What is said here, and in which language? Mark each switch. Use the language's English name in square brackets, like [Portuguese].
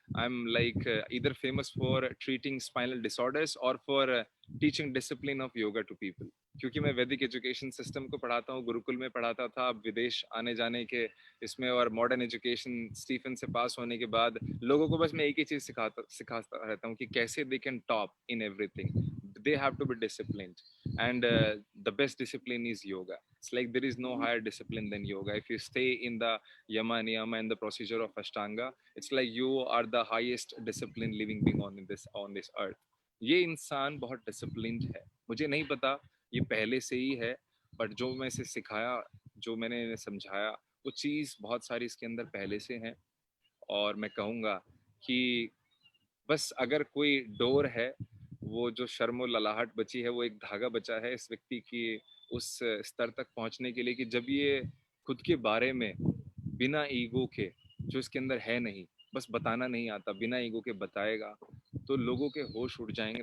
[English] I am like इधर famous for treating spinal disorders और for teaching discipline of yoga to people. [Hindi] क्योंकि मैं वैदिक एजुकेशन सिस्टम को पढ़ाता हूँ, गुरुकुल में पढ़ाता था, अब विदेश आने जाने के इसमें और मॉडर्न एजुकेशन स्टीफन से पास होने के बाद लोगों को बस मैं एक ही चीज सिखाता रहता हूँ कि कैसे [English] They can top in everything. they have to be disciplined, and the best discipline is yoga. It's like there is no higher discipline than yoga. If you stay in the yama niyama and the procedure of ashtanga, it's like you are the highest disciplined living being on this earth. [Hindi] ये इंसान बहुत disciplined है. मुझे नहीं पता ये पहले से ही है, बट जो मैं इसे सिखाया, जो मैंने इन्हें समझाया, वो चीज़ बहुत सारी इसके अंदर पहले से है. और मैं कहूँगा कि बस अगर कोई डोर है, वो जो शर्म और ललाहट बची है, वो एक धागा बचा है इस व्यक्ति की उस स्तर तक पहुंचने के लिए कि जब ये खुद के बारे में बिना ईगो के, जो इसके अंदर है नहीं, बस बताना नहीं आता, बिना ईगो के बताएगा, तो लोगों के होश उड़ जाएंगे.